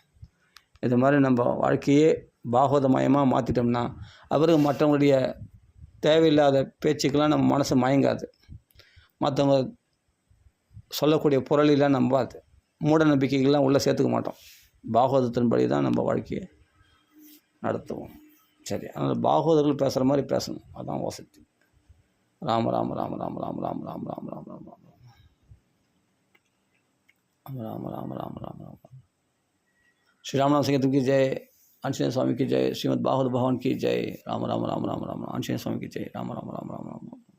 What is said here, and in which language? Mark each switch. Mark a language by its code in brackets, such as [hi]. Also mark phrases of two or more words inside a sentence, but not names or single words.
[ta] இது மாதிரி நம்ம வாழ்க்கையே பாகவதமயமாக மாற்றிட்டோம்னா அப்புறம் மற்றவங்களுடைய தேவையில்லாத பேச்சுக்கெல்லாம் நம்ம மனசு மயங்காது. மற்றவங்க சொல்லக்கூடிய பொருளெல்லாம் நம்பாது. மூட நம்பிக்கைகள்லாம் உள்ளே சேர்த்துக்க மாட்டோம். பாகவதத்தின்படி தான் நம்ம வாழ்க்கையை நடத்துவோம். சரி, அதனால் பாகவதர்கள் பேசுகிற மாதிரி பேசணும், அதுதான் வசதி. [hi] ராம ராம ராம ராம ராம ராம ராம ராம ராம ராம ராம ராம ராம ராம ராம ராம ராம श्री राम संगीतम की जय, आंजनेय स्वामी की जय, श्रीमद् भागवत भगवान की जय, राम राम राम राम राम, आंजनेय स्वामी की जय, राम राम राम राम राम।